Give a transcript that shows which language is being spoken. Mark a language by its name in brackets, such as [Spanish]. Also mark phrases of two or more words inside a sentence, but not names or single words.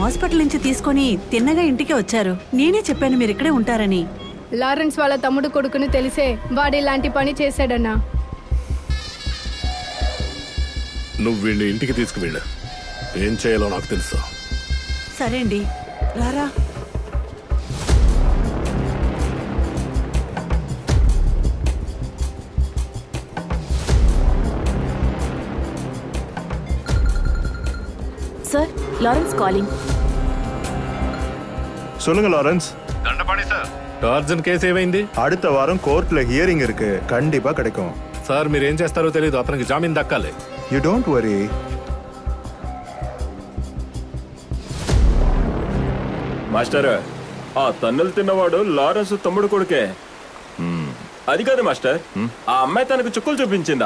[Telugu] హాస్పిటల్ నుంచి తీసుకొని తిన్నగా ఇంటికి వచ్చారు. నేనే చెప్పాను మీరు ఇక్కడే ఉంటారని. లారెన్స్ వాళ్ళ తమ్ముడు కొడుకుని తెలిసే వాడు ఇలాంటి పని చేశాడన్నా. నువ్వు వీడిని ఇంటికి తీసుకువెళ్ళు. ఏం చేయాలో నాకు తెలుసు. సరే అండి, రారా. [English] Sir, Lawrence calling. [Tamil] சொல்லுங்க லாரன்ஸ். தண்டபாணி சார், [Telugu] టార్జన్ కేసు ఏమైంది? [Tamil] அடுத்த வாரம் கோர்ட்ல ஹியரிங் இருக்கு, கண்டிப்பா கிடைக்கும். [Telugu] సార్ మీరు ఏం చేస్తారో తెలియదు, అతనికి జామీన్ దక్కాలి. [English] You don't worry. [Telugu] మాస్టర్, ఆ తన్నులు తిన్నవాడు లారెన్స్ తమ్ముడు కొడుకే. అది కాదు మాస్టర్, ఆ అమ్మాయి తనకు చుక్కలు చూపించిందా?